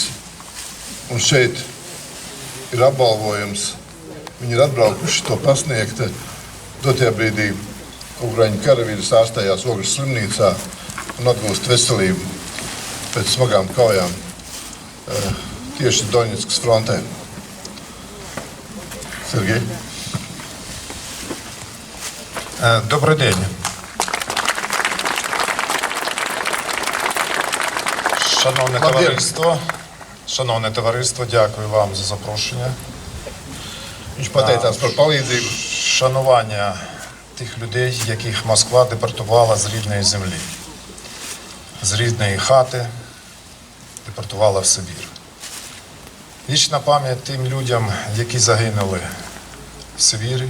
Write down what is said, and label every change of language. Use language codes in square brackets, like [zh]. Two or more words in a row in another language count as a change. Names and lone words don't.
[lv] Un šeit ir apbalvojums, viņi ir atbraukuši to pasniegt. Dotajā brīdī Ukraiņu karavīrs ārstējās Ogres slimnīcā un atgūst veselību pēc smagām kaujām tieši Doņetskas frontē. Sergej. [uk] Добрий день. Шановне товариство, дякую вам за запрошення. [lv] Viņš pateicās par palīdzību. [uk] Шанування тих людей, яких Москва депортувала з рідної землі, з рідної хати, депортувала в Сибір. Вічна пам'ять тим людям, які загинули в Сибірі.